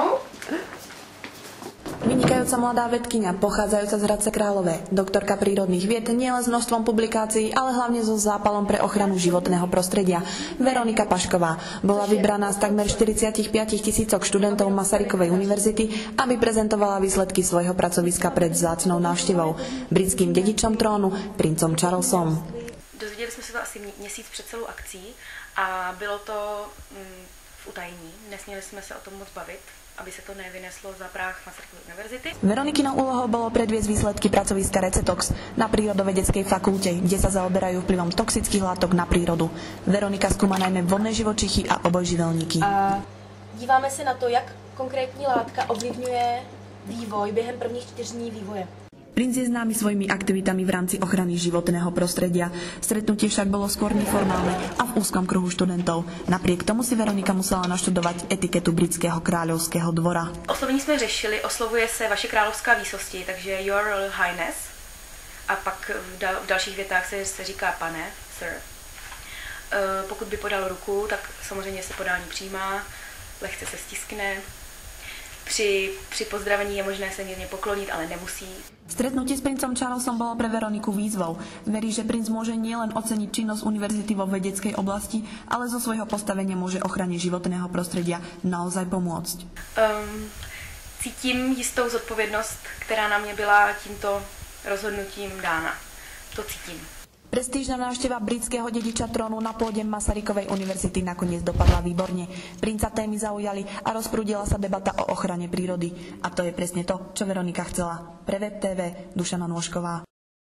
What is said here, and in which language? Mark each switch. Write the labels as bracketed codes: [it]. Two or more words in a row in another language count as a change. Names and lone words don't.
[sk] Vynikajúca mladá vedkyňa, pochádzajúca z Hradce Králové, doktorka prírodných vied nielen s množstvom publikácií, ale hlavne so zápalom pre ochranu životného prostredia. Veronika Pašková bola vybraná z takmer 45 000 študentov Masarykovej univerzity, aby prezentovala výsledky svojho pracoviska pred vzácnou návštevou britským dedičom trónu, princom Charlesom. [cs] Dozvěděli jsme se to asi měsíc před celou akcí a bylo to v utajení. Nesměli jsme se o tom moc bavit, aby se to nevyneslo za práh Masarykovej univerzity. [sk] Veronikinou úlohou bolo predviesť výsledky pracoviska Recetox na Prírodovedeckej fakulte, kde sa zaoberajú vplyvom toxických látok na prírodu. Veronika skúma najmä vodné živočichy a obojživelníky. [cs] A díváme se na to, jak konkrétní látka ovlivňuje vývoj během prvních 4 dní vývoje. [sk] Princ je známy svojimi aktivitami v rámci ochrany životného prostredia. Stretnutie však bolo skôr neformálne a v úzkom kruhu študentov. Napriek tomu si Veronika musela naštudovať etiketu britského kráľovského dvora. [cs] Oslovení jsme řešili, oslovuje se vaše královská výsosti, takže [en] Your Royal Highness. [cs] A pak v dalších větách se říká pane, sir. Pokud by podal ruku, tak samozřejmě se podání přijímá, lehce se stiskne. Při pozdravení je možné se mírně poklonit, ale nemusí. [sk] Stretnutie s princom Charlesom bolo pre Veroniku výzvou. Verí, že princ môže nielen oceniť činnosť univerzity vo vedeckej oblasti, ale zo svojho postavenia môže ochrane životného prostredia naozaj pomôcť. [cs] Cítím jistou zodpovědnost, která na mě byla tímto rozhodnutím dána. To cítím. [sk] Prestížna návšteva britského dediča trónu na pôde Masarykovej univerzity nakoniec dopadla výborne. Princa témy zaujali a rozprúdila sa debata o ochrane prírody. A to je presne to, čo Veronika chcela. Pre Web TV Dušana Nôžková.